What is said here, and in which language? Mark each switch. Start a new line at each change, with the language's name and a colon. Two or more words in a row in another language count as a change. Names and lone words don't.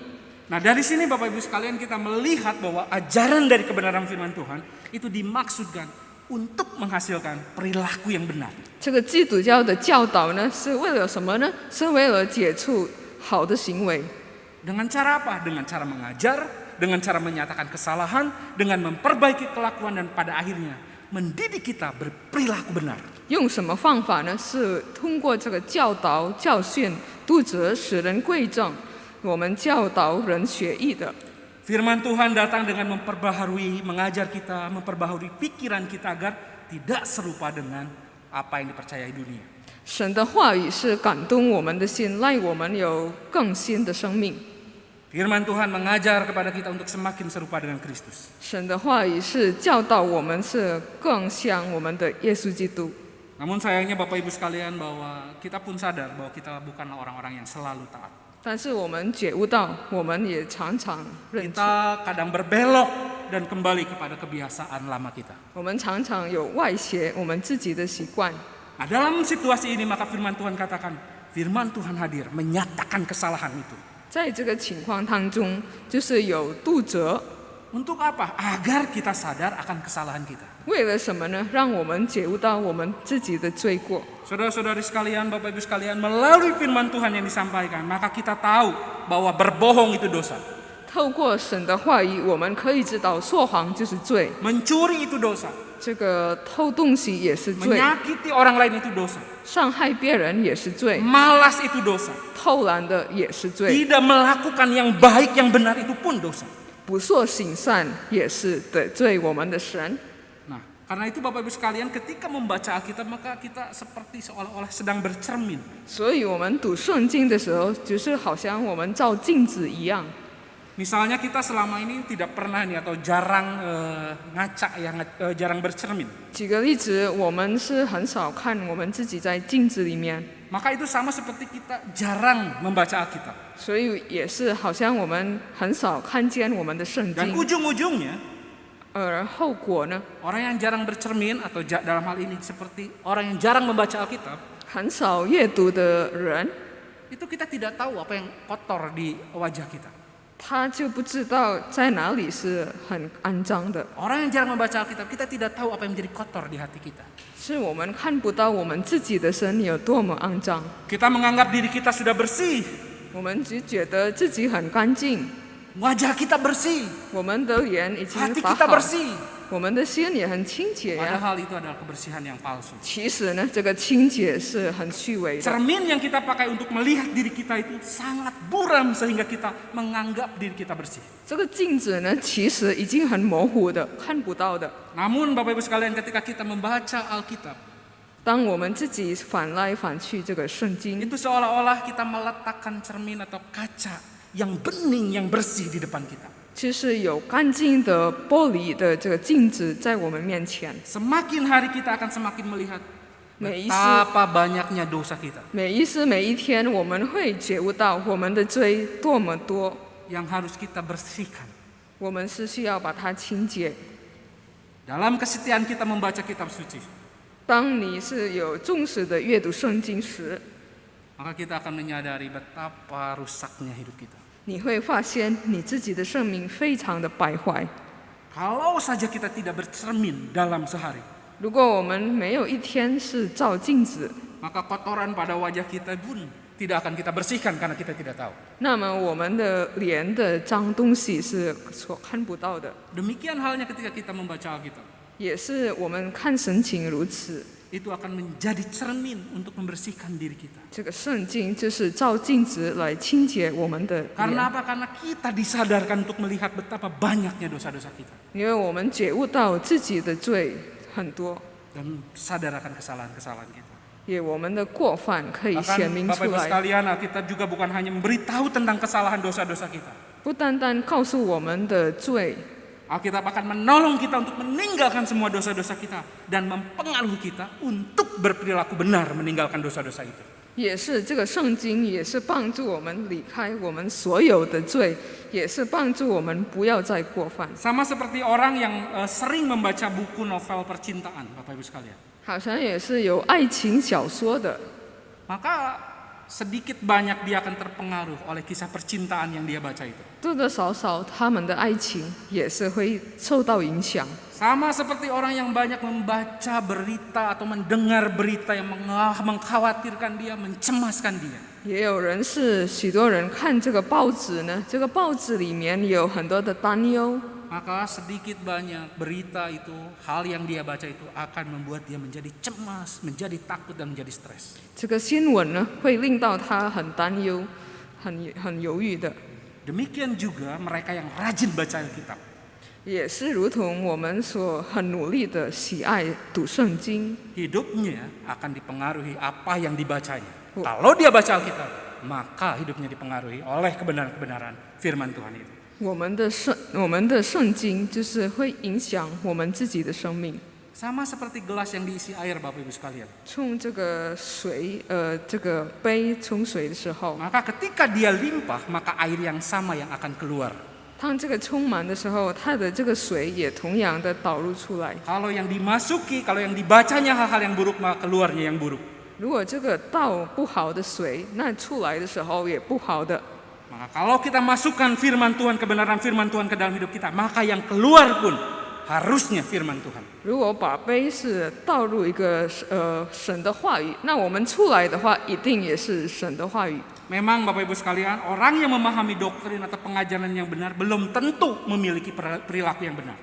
Indonesian: Nah, dari sini Bapak Ibu sekalian kita melihat bahwa ajaran dari kebenaran firman Tuhan itu dimaksudkan untuk menghasilkan perilaku yang benar.
Chinese: 这个基督教的教导呢，是为了什么呢？是为了解出好的行为。
Indonesian: Dengan cara apa? Dengan cara mengajar, dengan cara menyatakan kesalahan, dengan memperbaiki kelakuan, dan pada akhirnya mendidik kita berperilaku benar.
Chinese: 用什么方法呢？是通过这个教导、教训、督责，使人归正。我们教导人学艺的。
Indonesian: Firman Tuhan datang dengan memperbaharui, mengajar kita, memperbaharui pikiran kita agar tidak serupa dengan apa yang dipercayai dunia.
Chinese: 神的话语是感动我们的心，让我们有更新的生命。
Indonesian: Firman Tuhan mengajar kepada kita untuk semakin serupa dengan Kristus.
Chinese: 神的话语是教导我们是更像我们的耶稣基督。
Indonesian: Namun sayangnya Bapak Ibu sekalian bahwa kita pun sadar bahwa kita bukanlah orang-orang yang selalu taat.
Chinese: 但是我们觉悟到，我们也常常认错，
Indonesian: Kita kadang berbelok dan kembali kepada kebiasaan lama kita.
Chinese: 我们常常有外邪我们自己的习惯。
Indonesian: Nah, dalam situasi ini maka firman Tuhan katakan, firman Tuhan hadir menyatakan kesalahan itu.
Chinese: 在这个情况当中，就是有督责，
Indonesian: Untuk apa? Agar kita sadar akan kesalahan kita.
Chinese: 为了什么呢？让我们觉悟到我们自己的罪过。
Indonesian: Saudara-saudari sekalian, Bapak Ibu sekalian, melalui firman Tuhan yang disampaikan, maka kita tahu bahwa berbohong itu dosa.
Chinese: 透过神的话语，我们可以知道说谎就是罪，
Indonesian: Mencuri itu dosa.
Chinese: 这个偷东西也是罪，
Indonesian: Menyakiti orang lain itu dosa.
Chinese: 伤害别人也是罪，
Indonesian: Malas itu dosa.
Chinese: 偷懒的也是罪，
Indonesian: Tidak melakukan yang baik, yang benar itu pun dosa.
Chinese: 不做行善也是得罪我们的神。
Indonesian: Nah, karena itu Bapak Ibu sekalian, ketika membaca Alkitab maka kita seperti seolah-olah sedang bercermin.
Chinese: 所以我们读圣经的时候，就是好像我们照镜子一样。
Indonesian: Misalnya kita selama ini tidak pernah nih atau jarang ngaca ya, jarang bercermin.
Chinese: 举个例子，我们是很少看我们自己在镜子里面，
Indonesian: Maka itu sama seperti kita jarang membaca Alkitab.
Chinese: 所以也是好像我们很少看见我们的圣
Indonesian: Dan
Chinese: 经。
Indonesian: ujung-ujungnya
Chinese: 而后果呢，
Indonesian: orang yang jarang bercermin atau dalam hal ini seperti orang yang jarang membaca Alkitab,
Chinese: 很少阅读的人，
Indonesian: itu kita tidak tahu apa yang kotor di wajah kita.
Chinese: 他就不知道在哪里是很肮脏的，
Indonesian: Orang yang jarang membaca Alkitab, kita tidak tahu apa yang menjadi kotor di hati kita.
Chinese: 是我们看不到我们自己的身有多么肮脏。
Indonesian: Kita menganggap diri kita sudah bersih,
Chinese: 我们只觉得自己很干净，
Indonesian: wajah kita bersih,
Chinese: 我们的脸已经
Indonesian: hati
Chinese: 打
Indonesian: kita
Chinese: 好，
Indonesian: bersih.
Chinese: 我们的心也很清洁呀。
Indonesian: Padahal itu adalah kebersihan yang palsu.
Chinese: 其实呢，这个清洁是很虚伪的。
Indonesian: Cermin yang kita pakai untuk melihat diri kita itu sangat buram sehingga kita menganggap diri kita bersih.
Chinese: 这个镜子呢，其实已经很模糊的，看不到的。
Indonesian: Namun Bapak Ibu sekalian, ketika kita membaca Alkitab,
Chinese: 当我们自己反来反去这个圣经，
Indonesian: itu seolah-olah kita meletakkan cermin atau kaca yang bening, yang bersih di depan kita.
Chinese: 就是有干净的玻璃的这个镜子在我们面前。
Indonesian: Semakin hari kita akan semakin melihat
Chinese: 每一时
Indonesian: betapa banyaknya dosa kita
Chinese: 每一时每一天，我们会觉悟到我们的罪多么多，
Indonesian: yang harus kita bersihkan.
Chinese: 我们是需要把它清洁。
Indonesian: Dalam kesetiaan kita membaca kitab suci,
Chinese: 当你是有重视的阅读圣经时，
Indonesian: maka kita akan menyadari betapa rusaknya hidup kita.
Chinese: 你会发现你自己的生命非常的败坏。
Indonesian: Kalau saja kita tidak bercermin dalam sehari,
Chinese: 如果我们没有一天是照镜子，
Indonesian: maka kotoran pada wajah kita pun tidak akan kita bersihkan karena kita tidak tahu.
Chinese: 那么我们的脸的脏东西是所看不到的。
Indonesian: Demikian halnya ketika kita membaca Alkitab.
Chinese: 也是我们看神情如此。
Indonesian: Itu akan menjadi cermin untuk membersihkan diri kita.
Chinese: 这个圣经就是照镜子来清洁我们的
Indonesian: Karena
Chinese: 脸，
Indonesian: apa? Karena kita disadarkan untuk melihat betapa banyaknya dosa-dosa kita.
Chinese: 因为我们觉悟到自己的罪很多，
Indonesian: Dan sadar akan kesalahan-kesalahan kita.
Chinese: 也我们的过犯可以显
Indonesian: Bahkan
Chinese: 明
Indonesian: Bapak
Chinese: 出
Indonesian: Ibu
Chinese: 来，
Indonesian: sekalian, Alkitab juga bukan hanya memberitahu tentang kesalahan dosa-dosa kita.
Chinese: 不单单告诉我们的罪，
Indonesian: Alkitab akan menolong kita untuk meninggalkan semua dosa-dosa kita dan mempengaruhi kita untuk berperilaku benar meninggalkan dosa-dosa itu.
Chinese: 也是这个圣经也是帮助我们离开我们所有的罪，也是帮助我们不要再过犯。
Indonesian: Sama seperti orang yang sering membaca buku novel percintaan, Bapak Ibu sekalian.
Chinese: 好像也是有爱情小说的，
Indonesian: Maka sedikit banyak dia akan terpengaruh oleh kisah percintaan yang dia baca itu.
Chinese: 多多少少他们的爱情也是会受到影响。
Indonesian: Sama seperti orang yang banyak membaca berita atau mendengar berita yang mengkhawatirkan dia, mencemaskan dia.
Chinese: 也有人是许多人看这个报纸呢，这个报纸里面有很多的担忧，
Indonesian: Maka sedikit banyak berita itu, hal yang dia baca itu akan membuat dia menjadi cemas, menjadi takut dan menjadi stres.
Chinese: 这个新闻呢会令到他很担忧、很犹豫的。
Indonesian: Demikian juga mereka yang rajin baca Alkitab.
Chinese: 也是如同我们所很努力的喜爱读圣经，
Indonesian: Hidupnya akan dipengaruhi apa yang dibacanya. Kalau dia baca Alkitab, maka hidupnya dipengaruhi oleh kebenaran-kebenaran firman Tuhan itu.
Chinese: 我们的圣经就是会影响我们自己的生命。
Indonesian: Sama seperti gelas yang diisi air, Bapak Ibu sekalian.
Chinese: 冲这个水，这个杯冲水的时候，
Indonesian: Maka ketika dia limpah, maka air yang sama yang akan keluar.
Chinese: 当这个充满的时候，它的这个水也同样的导入出来。
Indonesian: Kalau yang dimasuki, kalau yang dibacanya hal-hal yang buruk, maka keluarnya yang buruk.
Chinese: 如果这个倒不好的水，那出来的时候也不好的。
Indonesian: Maka kalau kita masukkan firman Tuhan, kebenaran firman Tuhan ke dalam hidup kita, maka yang keluar pun harusnya firman Tuhan.
Chinese: 如果把杯是倒入一个神的话语，那我们出来的话，一定也是神的话语。
Indonesian: Memang Bapak Ibu sekalian, orang yang memahami doktrin atau pengajaran yang benar belum tentu memiliki perilaku yang benar.